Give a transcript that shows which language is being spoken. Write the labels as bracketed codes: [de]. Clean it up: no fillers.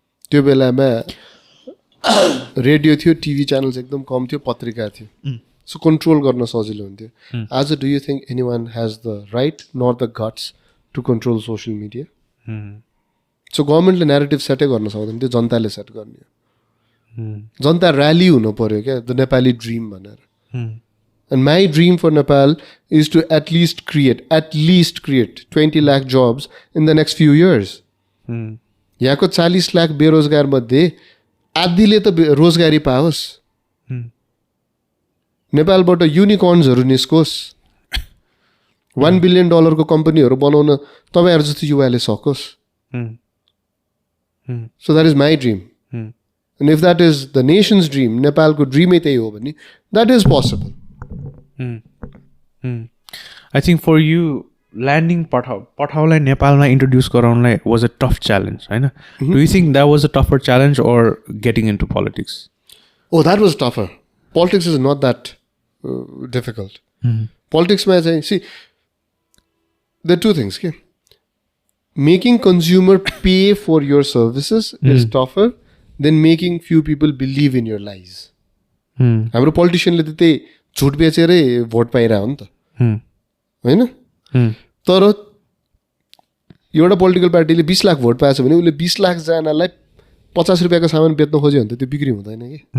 [ne] त्यो बेलामा रेडियो थियो, टिभी च्यानल्स एकदम कम थियो, पत्रिका थियो. सो कन्ट्रोल गर्न सजिलो हुन्थ्यो. [en] आज do you think any one has the right not the guts to control social media? [ne] So गभर्मेन्टले न्यारेटिभ सेटै गर्न सक्दैन, त्यो जनताले सेट गर्ने. जनता ऱ्याली हुनु पऱ्यो क्या द नेपाली ड्रिम भनेर. [en] And my dream for Nepal is to at least create 20 lakh jobs in the next few years. [ne] यहाँको 40 लाख बेरोजगार मध्ये आधीले त रोजगारी पाओस्. नेपालबाट युनिकर्न्सहरू निस्कोस्. $1 billion को कम्पनीहरू बनाउन तपाईँहरू जस्तो युवाले सकोस्. [en] So that is my dream. And if that is the nation's dream, [ne] नेपालको ड्रिमै त्यही हो भने [en] that is possible. I think for you landing Pathauलाई नेपालमा introduce गराउनलाई was a tough challenge [ne] होइन. [en] Do you think that was a tougher challenge or getting into politics? Oh, that was tougher. Politics is not that [ne] difficult पोलिटिक्समा चाहिँ [en] see the two things के making consumer pay for your services is tougher than making few people believe in your lies [ne] हाम्रो पोलिटिसियनले त त्यही झुट बेचेरै vote पाइरह हो नि त होइन तर एउटा पोलिटिकल पार्टीले 20 लाख भोट पाएछ भने उसले 20 लाखजनालाई 50 रुपियाँको सामान बेच्न खोज्यो भने त त्यो बिक्री हुँदैन कि